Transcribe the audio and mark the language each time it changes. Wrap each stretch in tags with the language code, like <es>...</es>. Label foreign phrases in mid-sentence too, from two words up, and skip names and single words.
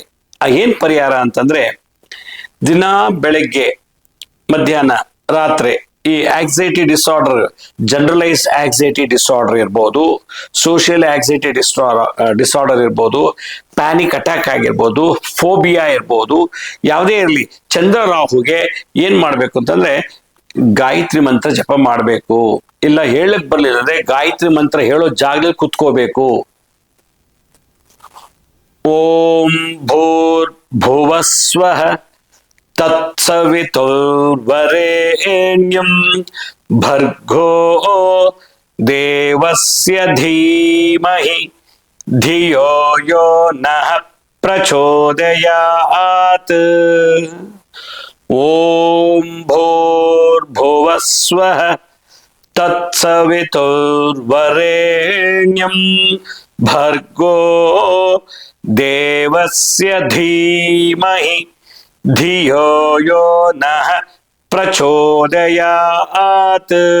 <kn>ಏನ್ ಪರಿಹಾರ ಅಂತಂದ್ರೆ, ದಿನ ಬೆಳಗ್ಗೆ, ಮಧ್ಯಾಹ್ನ, ರಾತ್ರಿ ಈ</kn> <en>anxiety disorder, generalised anxiety disorder</en> <kn>ಇರ್ಬೋದು,</kn> <en>social anxiety disorder</en> <kn>ಇರ್ಬೋದು,</kn> <en>panic attack</en> <kn>ಆಗಿರ್ಬೋದು, ಫೋಬಿಯಾ ಇರ್ಬೋದು, ಯಾವುದೇ ಇರಲಿ, ಚಂದ್ರ ರಾಹುಗೆ ಏನ್ ಮಾಡ್ಬೇಕು ಅಂತಂದ್ರೆ ಗಾಯತ್ರಿ ಮಂತ್ರ ಜಪ ಮಾಡ್ಬೇಕು. ಇಲ್ಲ ಹೇಳಕ್ ಬರ್ಲಿಲ್ಲ ಅಂದ್ರೆ ಗಾಯತ್ರಿ ಮಂತ್ರ ಹೇಳೋ ಜಾಗದಲ್ಲಿ ಕುತ್ಕೋಬೇಕು.</kn> <sa>ಓಂ ಭೂರ್ ಭುವಸ್ವಃ ತತ್ಸವಿತುರ್ವರೆಣ್ಯಂ ಭರ್ಗೋ ದೇವಸ್ಯ ಧೀಮಹಿ ಧಿಯೋ ಯೋ ನಃ ಪ್ರಚೋದಯಾತ್. ಓಂ ಭೂರ್ಭುವಸ್ವಃ ತತ್ಸವಿತುರ್ವರೆಣ್ಯಂ ಭರ್ಗೋ ದೇವಸ್ಯ ಧೀಮಹಿ ಧಿಯೋ ಯೋ ನಃ ಪ್ರಚೋದಯಾತ್.</sa>